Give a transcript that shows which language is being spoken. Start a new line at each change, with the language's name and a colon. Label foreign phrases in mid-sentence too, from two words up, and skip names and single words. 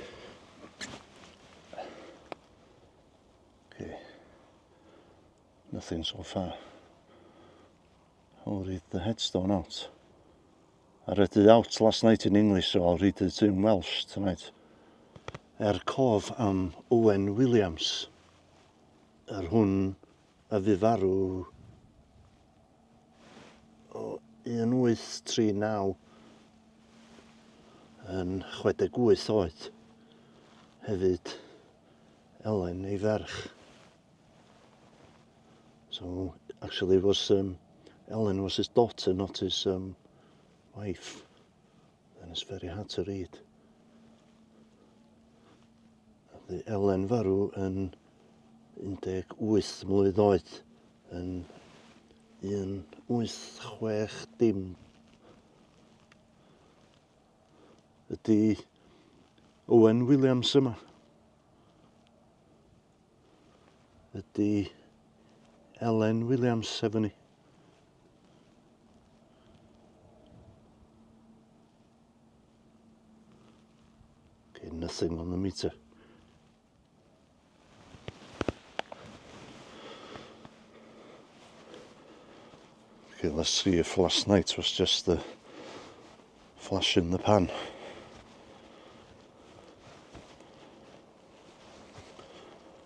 English: Okay, nothing so far. I'll read the headstone out. I read it out last night in English, so I'll read it in Welsh tonight.
Welsh: Cof am Owen Williams. Hwn a fu farw o 1839 yn 68 oed. Hefyd Ellen ei ferch.
English: So actually Ellen was his daughter, not his wife. And it's very hard to read.
Welsh: The Ellen farw yn 18 mlwydd oed yn 1860. Ydy Owen Williams yma? Ydy Ellen Williams efo ni?
English: Okay, nothing on the meter. Okay, let's see if last night was just the flash in the pan.